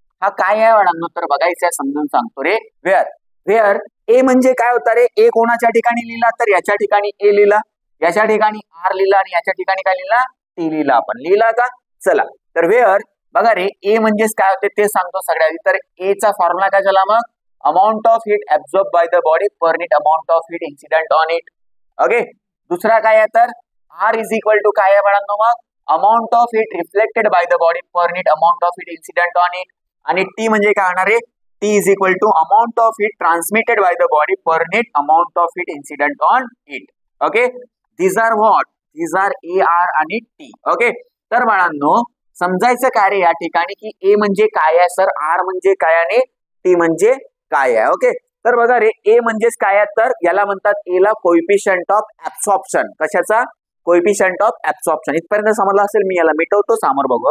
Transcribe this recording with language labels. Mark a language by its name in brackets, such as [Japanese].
[Marathi] हा काय आहे बाळांनो तर बघायचं समजून सांगतो रे. वेअर A म्हणजे काय होता रे, A कोणाच्या ठिकाणी लिहिला तर याच्या ठिकाणी A लिहिला, याच्या ठिकाणी R लिहिला, आणि याच्या ठिकाणी काय लिहिला T लिहिला, आपण लिहिला का. चला तर वेअर बघा रे A म्हणजेच काय होते ते सांगतो सगळ्यात. तर A चा फॉर्म्युला काय झाला मग [English] Amount of heat absorb by the body per unit amount of heat incident on it. Okay, [Marathi] दुसरा काय आहे तर [English] R is equal to [Marathi] काय आहे बाळांनो मग [English] Amount of heat reflected by the body per unit amount of heat incident on it. [Marathi] आणि T म्हणजे काय होणार आहे T [English] Is equal to amount of heat transmitted by the body per unit amount of heat incident on it. Okay, these are what? These are A, R आणि T. [Marathi] Okay, तर बाळांनो समजायचं काय रे या ठिकाणी की ए म्हणजे काय आहे सर, आर म्हणजे काय आणि टी म्हणजे काय आहे. ओके, तर बघा रे ए म्हणजेच काय आहे तर याला म्हणतात ए ला कोएफिशियंट ऑफ ऍब्सॉर्प्शन. कशाचा कोएफिशियंट ऑफ ऍब्सॉर्प्शन. इथपर्यंत समजलं असेल, मी याला मिटवतो समोर बघू.